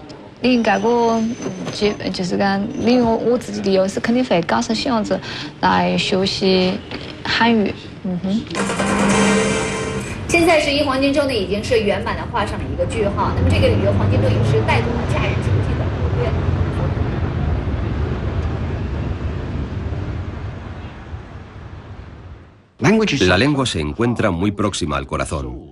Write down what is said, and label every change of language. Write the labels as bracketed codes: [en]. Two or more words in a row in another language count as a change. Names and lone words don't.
[zh] 利用这个就是讲，利用我自己的优势，肯定会告诉小孩子来学习汉语。现在11黄金周呢，已经是圆满的画上了一个句号。那么这个旅游黄金周也是带动了假日经济的活跃。 [es] La lengua se encuentra muy próxima al corazón.